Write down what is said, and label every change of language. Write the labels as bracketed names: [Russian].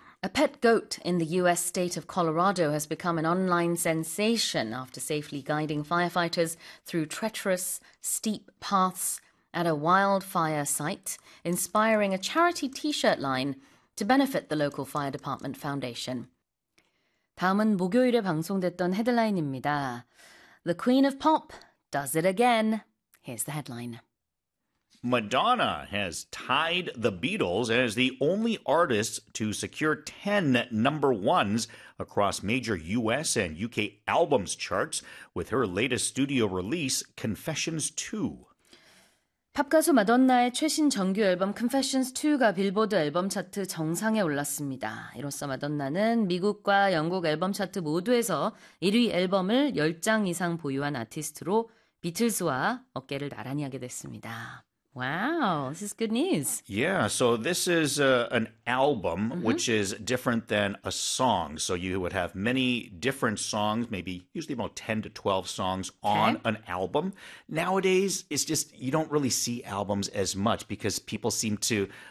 [English] A pet goat in the US state of Colorado has become an online sensation after safely guiding firefighters through treacherous, steep paths at a wildfire site, inspiring a charity t-shirt line to benefit the local fire department foundation. [Korean] 다음은 목요일에 방송됐던 헤드라인입니다. [English] The Queen of Pop does it again. Here's the headline. Madonna has tied the Beatles as the only artist to secure 10 number ones across major US and UK albums charts with her latest studio release, Confessions 2. [Korean] 팝 가수 마돈나의 최신 정규 앨범 Confessions 2가 빌보드 앨범 차트 정상에 올랐습니다. 이로써 마돈나는 미국과 영국 앨범 차트 모두에서 1위 앨범을 10장 이상 보유한 아티스트로 비틀스와 어깨를 나란히 하게 됐습니다. [English] Wow, this is good news. Yeah, so this is an album, which is different than a song. So you would have many different songs, maybe usually about 10 to 12 songs on an album. Nowadays, it's just you don't really see albums as much because people seem to,